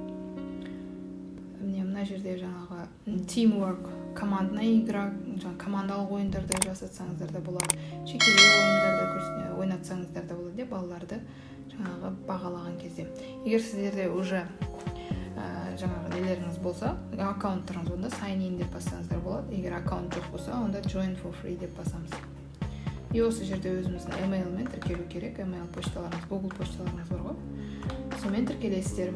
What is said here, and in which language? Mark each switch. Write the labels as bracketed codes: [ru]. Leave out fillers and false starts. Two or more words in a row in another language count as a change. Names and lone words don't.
[kk] Мына жерде жаңағы teamwork, [ru] командная игра, [kk] командалық ойындарды жасатсаңыздар да болады, жекелей ойындарды ойнатсаңыздар да болады, балаларды жаңағы бағалаған кезде. Егер сіздерде уже жаңағы нелеріңіз болса, аккаунттарыңыз онда [en] sign in [kk] деп бассаңыздар болады. Егер аккаунт жоқ болса, онда [en] join for free [kk] деп басамыз. И осы жерде өзіміздің email-мен тіркелу керек. Email почталарыңыз, Google почталарыңыз бар ғой. Сонымен тіркелесіздер.